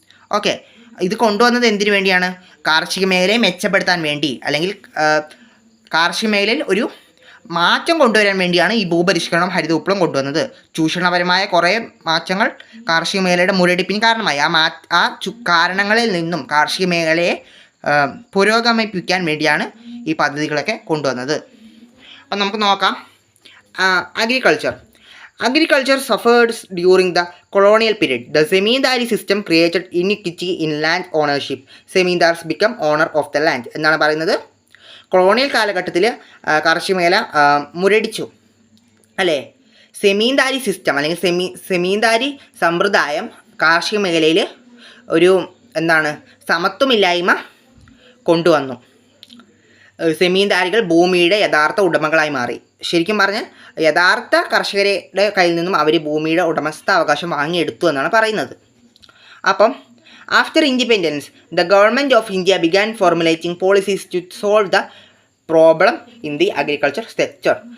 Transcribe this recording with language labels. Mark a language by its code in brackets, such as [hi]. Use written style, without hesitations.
[ml] Okay, ഇത് കൊണ്ടുവന്നത് എന്തിനു വേണ്ടിയാണ്? കാർഷിക മേഖലയെ മെച്ചപ്പെടുത്താൻ വേണ്ടി, അല്ലെങ്കിൽ കാർഷിക മേഖലയിൽ ഒരു മാറ്റം കൊണ്ടുവരാൻ വേണ്ടിയാണ് ഈ ഭൂപരിഷ്കരണം, ഹരിത വിപ്ലവം കൊണ്ടുവന്നത്. ചൂഷണപരമായ കുറേ മാറ്റങ്ങൾ കാർഷിക മേഖലയുടെ മുരടിപ്പിന് കാരണമായി. കാരണങ്ങളിൽ നിന്നും കാർഷിക മേഖലയെ പുരോഗമിപ്പിക്കാൻ വേണ്ടിയാണ് ഈ പദ്ധതികളൊക്കെ കൊണ്ടുവന്നത്. അപ്പം നമുക്ക് നോക്കാം. [en] Agriculture suffered during the colonial period. The Zamindari system created inequity in land ownership. Zamindars become owner of the land. [ml] എന്നാണ് പറയുന്നത്. കൊളോണിയൽ കാലഘട്ടത്തിൽ കാർഷിക മേഖല മുരടിച്ചു അല്ലേ? സെമീന്ദാരി സിസ്റ്റം അല്ലെങ്കിൽ സെമീന്ദാരി സമ്പ്രദായം കാർഷിക മേഖലയിൽ ഒരു സമത്വമില്ലായ്മ കൊണ്ടുവന്നു. സെമീന്ദാരികൾ ഭൂമിയുടെ യഥാർത്ഥ ഉടമകളായി മാറി. ശരിക്കും പറഞ്ഞാൽ യഥാർത്ഥ കർഷകരുടെ കയ്യിൽ നിന്നും അവർ ഭൂമിയുടെ ഉടമസ്ഥാവകാശം വാങ്ങിയെടുത്തു എന്നാണ് പറയുന്നത്. [en] അപ്പം after independence, the government of India began formulating policies to solve the problem in the agriculture sector.